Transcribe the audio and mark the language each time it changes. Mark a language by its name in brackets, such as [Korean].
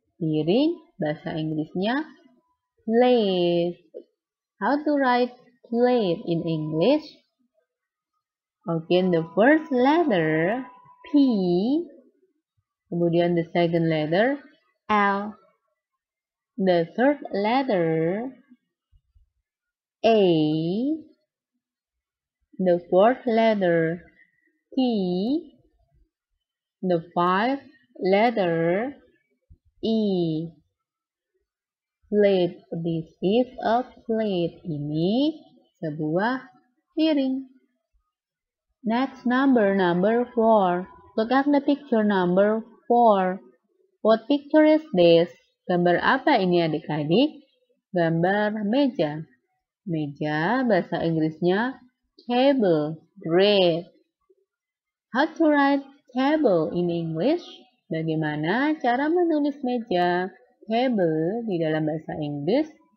[Indonesian] Piring, bahasa Inggrisnya, plate. [English] How to write plate in English? Again, the first letter, P. Kemudian the second letter, L. The third letter, A. The fourth letter, T. The fifth letter, E. Plate. This is a plate. [Indonesian] Ini sebuah piring. [English] Next, number 4. Look at the picture number 4. What picture is this? [Indonesian] Gambar apa ini adik-adik? Gambar meja. Meja, bahasa Inggrisnya table. [English] Great. How to write table in English? [Indonesian] Bagaimana cara menulis meja? Table di dalam bahasa Inggris.